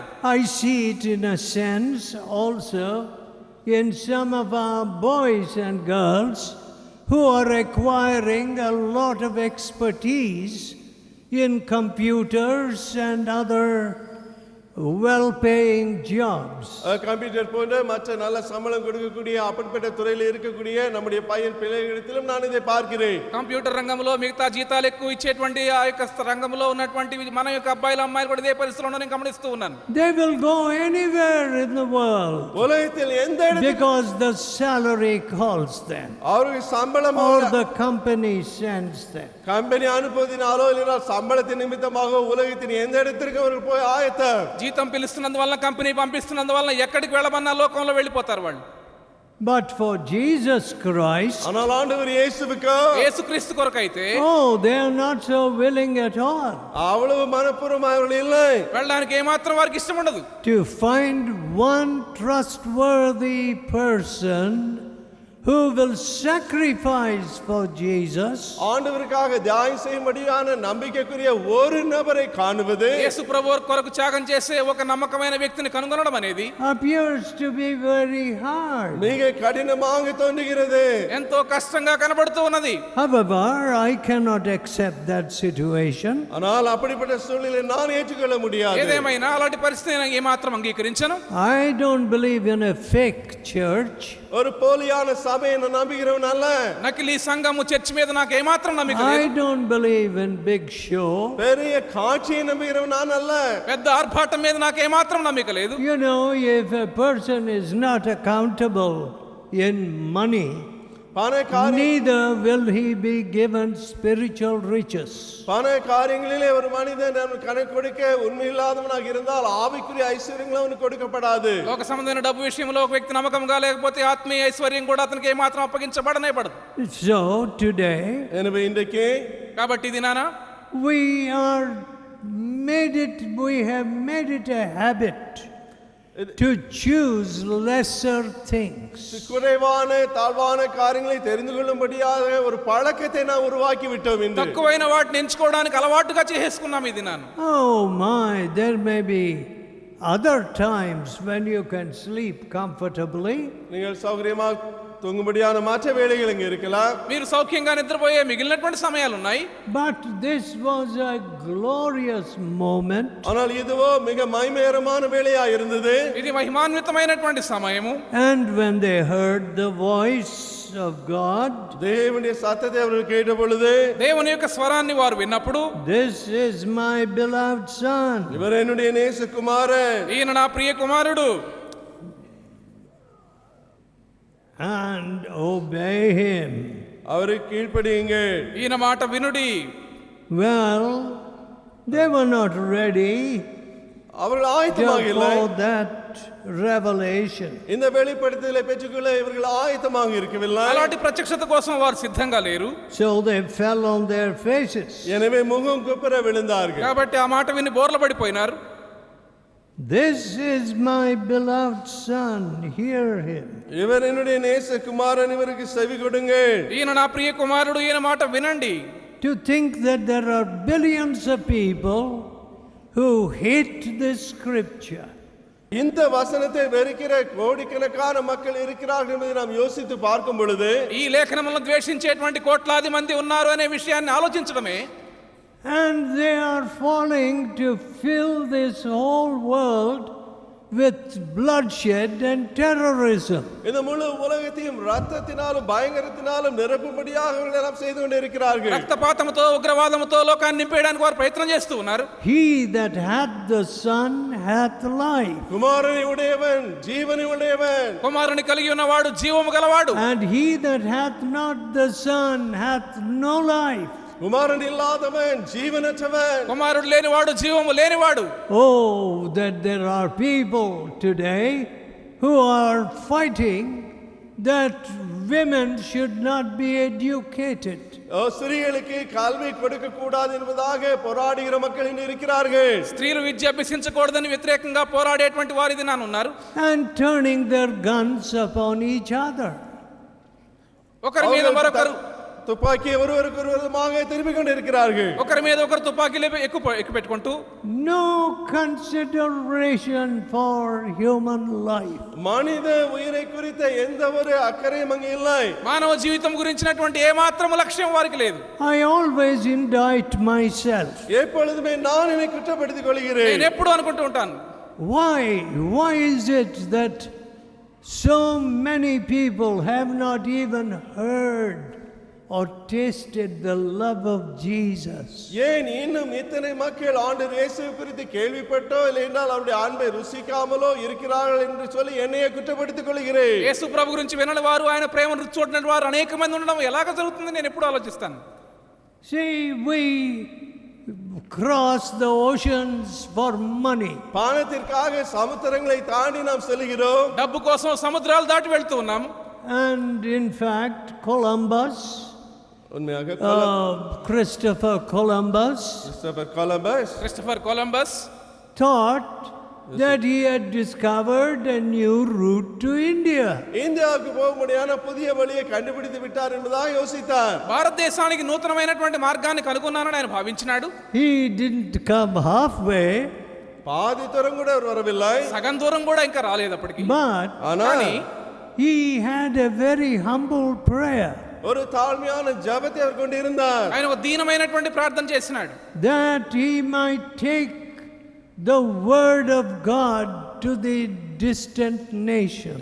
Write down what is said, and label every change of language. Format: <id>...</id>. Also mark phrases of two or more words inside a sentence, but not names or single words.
<en>I see it in a sense also in some of our boys and girls who are acquiring a lot of expertise in computers and other well-paying jobs.</en> <ta>கம்ப்யூட்டர் போன்ற மற்ற நல்ல சம்பளம் கொடுக்கக்கூடிய அப்படிப்பட்ட துறையில் இருக்கக்கூடிய நம்முடைய பையன் பிள்ளைகளிடத்திலும் நான் இதை பார்க்கிறேன்.</ta> <te>కంప్యూటర్ రంగంలో మిగతా జీతాలు ఎక్కువ ఇచ్చేటువంటి ఆ యొక్క రంగంలో ఉన్నటువంటి మన యొక్క అబ్బాయిలు అమ్మాయిలు కూడా ఇదే పరిస్థితిలో నేను గమనిస్తూ ఉన్నాను.</te> <en>They will go anywhere in the world</en> <ta>உலகத்தில் எந்த இடத்துக்கு</ta> <en>because the salary calls them</en> <ta>அவருக்கு சம்பளம்</ta> <en>or the company sends them.</en> <ta>கம்பெனி அனுப்புவதினாலோ இல்லைனா சம்பளத்தின் நிமித்தமாக உலகத்தின் எந்த இடத்திற்கு அவர்கள் போய் ஆயத்தம்.</ta> <te>జీతం పిలుస్తున్నందువల్ల కంపెనీ పంపిస్తున్నందువల్ల ఎక్కడికి వెళ్ళమన్నా లోకంలో వెళ్ళిపోతారు వాళ్ళు.</te> <en>But for Jesus Christ,</en> <ta>ஆனால் ஆண்டவர் இயேசுவுக்கு</ta> <te>యేసుక్రీస్తు కొరకైతే</te> <en>they are not so willing at all.</en> <ta>அவ்வளவு மனப்பூர்வமாக அவர்கள் இல்லை.</ta> <te>వెళ్ళడానికి ఏమాత్రం వారికి ఇష్టం ఉండదు.</te> <en>To find one trustworthy person who will sacrifice for Jesus,</en> <ta>ஆண்டவருக்காக தியாகம் செய்யும்படியான நம்பிக்கைக்குரிய ஒரு நபரை காணுவது</ta> <te>యేసు ప్రభువు కొరకు త్యాగం చేసే ఒక నమ్మకమైన వ్యక్తిని కనుగొనడం అనేది</te> <en>appears to be very hard.</en> <ta>மிக கடினமாக தோன்றுகிறது.</ta> <te>ఎంతో కష్టంగా కనబడుతూ ఉన్నది.</te> <en>However, I cannot accept that situation.</en> <ta>ஆனால் அப்படிப்பட்ட சூழ்நிலையை நான் ஏற்றுக்கொள்ள முடியாது.</ta> <te>ఏదేమైనా అలాంటి పరిస్థితిని నేను ఏమాత్రం అంగీకరించను.</te> <en>I don't believe in a fake church.</en> <ta>ஒரு போலியான சபையை நான் நம்புகிறவன் அல்ல.</ta> <te>నకిలీ సంఘము చర్చ్ మీద నాకు ఏమాత్రం నమ్మకం లేదు.</te> <en>I don't believe in big show.</en> <ta>பெரிய காட்சியை நம்புகிறவன் நான் அல்ல.</ta> <te>పెద్ద ఆర్భాటం మీద నాకు ఏమాత్రం నమ్మకం లేదు.</te> <en>You know, if a person is not accountable in money, neither will he be given spiritual riches.</en> <ta>பண காரியங்களிலே ஒரு மனிதன் கணக்கு கொடுக்க உண்மையில்லாதவனாக இருந்தால் ஆவிக்குரிய ஐஸ்வர்யங்கள் அவனுக்கு கொடுக்கப்படாது.</ta> <te>లోక సంబంధమైన డబ్బు విషయంలో ఒక వ్యక్తి నమ్మకంగా లేకపోతే ఆత్మీయ ఐశ్వర్యం కూడా అతనికి ఏమాత్రం అప్పగించబడనే పడదు.</te> <en>So today,</en> <ta>எனவே இன்றைக்கு</ta> <te>కాబట్టి ఇది నానా</te> <en>we have made it a habit to choose lesser things.</en> <ta>குறைவான தாழ்வான காரியங்களை தெரிந்து கொள்ளும்படியாக ஒரு பழக்கத்தை நாம் உருவாக்கி விட்டோம். இன்று</ta> <te>తక్కువైన వాటిని ఎంచుకోవడానికి అలవాటుగా చేసుకున్నాం ఇది నాన్న.</te> <en>Oh my, there may be other times when you can sleep comfortably.</en> <ta>நீங்கள் சௌகரியமாக தூங்கும்படியான மற்ற வேளைகள் இங்கே இருக்கலாம்.</ta> <te>మీరు సౌఖ్యంగా నిద్రపోయే మిగిలినటువంటి సమయాలు ఉన్నాయి.</te> <en>But this was a glorious moment.</en> <ta>ஆனால் இதுவோ மிக மகிமைகரமான வேளையா இருந்தது.</ta> <te>ఇది మహిమాన్వితమైనటువంటి సమయము.</te> <en>And when they heard the voice of God,</en> <ta>தேவனுடைய சத்தத்தை அவர்கள் கேட்ட பொழுது,</ta> <te>దేవుని యొక్క స్వరాన్ని వారు విన్నప్పుడు,</te> <en>this is my beloved son,</en> <ta>இவர் என்னுடைய நேசகுமாரன்,</ta> <te>ఈయన నా ప్రియ కుమారుడు,</te> <en>and obey him.</en> <ta>அவருக்கு கீழ்ப்படியுங்கள்.</ta> <te>ఈయన మాట వినుడి.</te> <en>Well, they were not ready</en> <ta>அவர்கள் ஆயத்தமாக இல்லை.</ta> <en>for that revelation.</en> <ta>இந்த வெளிப்படுத்தலை பெற்றுக்கொள்ள இவர்கள் ஆயத்தமாக இருக்கவில்லை.</ta> <te>అలాంటి ప్రత్యక్షత కోసం వారు సిద్ధంగా లేరు.</te> <en>So they fell on their faces.</en> <ta>எனவே முகம் குப்புற விழுந்தார்கள்.</ta> <te>కాబట్టి ఆ మాట విని బోర్ల పడిపోయినారు.</te> <en>This is my beloved son, hear him.</en> <ta>இவர் என்னுடைய நேசகுமாரன், இவருக்கு செவி கொடுங்கள்.</ta> <te>ఈయన నా ప్రియ కుమారుడు, ఈయన మాట వినండి.</te> <en>To think that there are billions of people who hate this scripture.</en> <ta>இந்த வசனத்தை வெறுக்கிற கோடிக்கணக்கான மக்கள் இருக்கிறார்கள் என்பதை நாம் யோசித்து பார்க்கும் பொழுது,</ta> <te>ఈ లేఖనములను ద్వేషించేటువంటి కోట్లాది మంది ఉన్నారు అనే విషయాన్ని ఆలోచించడమే.</te> <en>And they are falling to fill this whole world with bloodshed and terrorism.</en> <ta>இந்த முழு உலகத்தையும் ரத்தத்தினாலும் பயங்கரத்தினாலும் நிரப்பும்படியாக அவர்கள் எல்லாம் செய்து கொண்டிருக்கிறார்கள்.</ta> <te>రక్తపాతముతో ఉగ్రవాదముతో లోకాన్ని నింపేయడానికి వారు ప్రయత్నం చేస్తూ ఉన్నారు.</te> <en>He that hath the Son hath life.</en> <ta>குமாரனை உடையவன் ஜீவனை உடையவன்.</ta> <te>కుమారుని కలిగి ఉన్నవాడు జీవము గలవాడు.</te> <en>And he that hath not the Son hath no life.</en> <ta>குமாரன் இல்லாதவன் ஜீவனற்றவன்.</ta> <te>కుమారుడు లేనివాడు జీవము లేనివాడు.</te> <en>Oh, that there are people today who are fighting that women should not be educated.</en> <ta>ஸ்திரீகளுக்கு கல்வி கொடுக்க கூடாது என்பதாக போராடுகிற மக்கள் இன்று இருக்கிறார்கள்.</ta> <te>స్త్రీలు విద్య అభ్యసించకూడదని వ్యతిరేకంగా పోరాడేటువంటి వారు ఇది నాన్న ఉన్నారు.</te> <en>And turning their guns upon each other.</en> <te>ఒకరి మీద మరొకరు</te> <ta>துப்பாக்கி ஒருவருக்கு விரோதமாக திரும்பிக் கொண்டிருக்கிறார்கள்.</ta> <te>ఒకరి మీద ఒకరు తుపాకీలు ఎక్కువ పెట్టుకుంటూ,</te> <en>No consideration for human life.</en> <ta>மனித உயிரை குறித்த எந்த ஒரு அக்கறையும் அங்கு இல்லை.</ta> <te>మానవ జీవితం గురించినటువంటి ఏ మాత్రం లక్ష్యం వారికి లేదు.</te> <en>I always indict myself.</en> <ta>எப்பொழுதுமே நான் என்னை குற்றப்படுத்திக்</ta> <te>నేను</te> <ta>கொள்கிறேன்.</ta> <te>ఎప్పుడు అనుకుంటూ ఉంటాను,</te> <en>Why is it that so many people have not even heard or tasted the love of Jesus?</en> <ta>ஏன் இன்னும் இத்தனை மக்கள் ஆண்டவர் இயேசு குறித்து கேள்விப்பட்டோ இல்லை என்றால் அவருடைய அன்பை ருசிக்காமலோ இருக்கிறார்கள் என்று சொல்லி என்னையே குற்றப்படுத்திக் கொள்கிறேன்.</ta> <te>యేసు ప్రభు గురించి వినని వారు, ఆయన ప్రేమను రుచి చూడని వారు అనేక మంది ఉండడం ఎలాగ జరుగుతుంది నేను ఎప్పుడు ఆలోచిస్తాను.</te> <en>See, we cross the oceans for money.</en> <ta>பணத்திற்காக சமுத்திரங்களை தாண்டி நாம் செல்கிறோம்.</ta> <te>డబ్బు కోసం సముద్రాలు దాటి వెళ్తూ ఉన్నాము.</te> <en>And in fact, Columbus,</en> <ta>உண்மையாக</ta> <en>Christopher Columbus</en> <te>క్రిస్టఫర్ కొలంబస్</te> <en>thought that he had discovered a new route to India.</en> <ta>இந்தியாவுக்கு போக முடியாத புதிய வழியை கண்டுபிடித்து விட்டார் என்பதாக யோசித்தார்.</ta> <te>భారతదేశానికి నూతనమైనటువంటి మార్గాన్ని కనుగొన్నానని ఆయన భావించినాడు.</te> <en>He didn't come halfway,</en> <ta>பாதி தூரம் கூட அவர் வரவில்லை.</ta> <te>సగం దూరం కూడా ఇంకా రాలేదు అప్పటికి.</te> <en>but</en> <te>కానీ</te> <en>he had a very humble prayer</en> <ta>ஒரு தாழ்மையான ஜெபத்தை அவர் கொண்டிருந்தார்.</ta> <te>ఆయన ఒక దీనమైనటువంటి ప్రార్థన చేసినాడు.</te> <en>that he might take the word of God to the distant nations.</en>